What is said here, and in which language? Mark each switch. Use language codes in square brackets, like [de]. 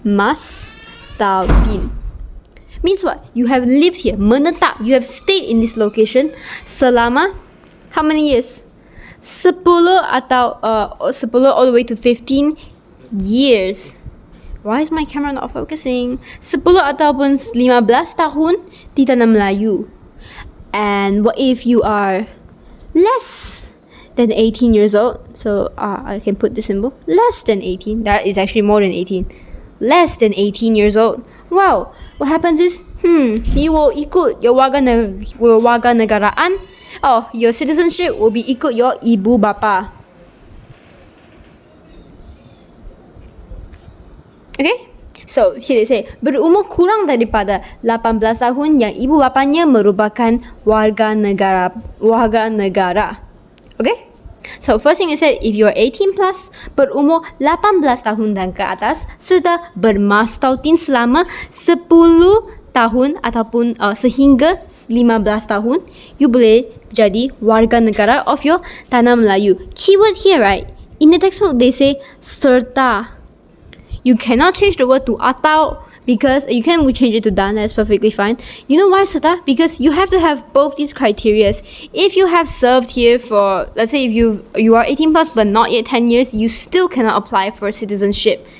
[en] Bermastautin. Means what? You have lived here, [ms] menetap. [en] You have stayed in this location [ms] selama [en] how many years? 10 [ms] atau [en] 10 all the way to 15 years. Why is my camera not focusing? [ms] 10 ataupun 15 tahun di Tanah Melayu. [en] And what if you are less than 18 years old? So I can put this symbol. Less than 18. That is actually more than 18. Less than 18 years old. Wow. What happens is, you will [ms] ikut [en] your warga negaraan. Oh, your citizenship will be [ms] ikut [en] your [ms] ibu bapa. [en] Okay? So, here they say, [ms] berumur kurang daripada 18 tahun yang ibu bapanya merupakan warga negara. Okay? [en] So first thing I said, if you are 18 plus, [ms] berumur 18 tahun dan ke atas, sudah bermastautin selama 10 tahun ataupun sehingga 15 tahun, [en] you [ms] boleh jadi warga negara [en] of your [ms] tanah Melayu. [en] Keyword here, right? In the textbook, they say serta. You cannot change the word to atau because you can change it to dan. That's perfectly fine. You know why serta? Because you have to have both these criteria. If you have served here for, let's say if you are 18 plus but not yet 10 years, you still cannot apply for citizenship.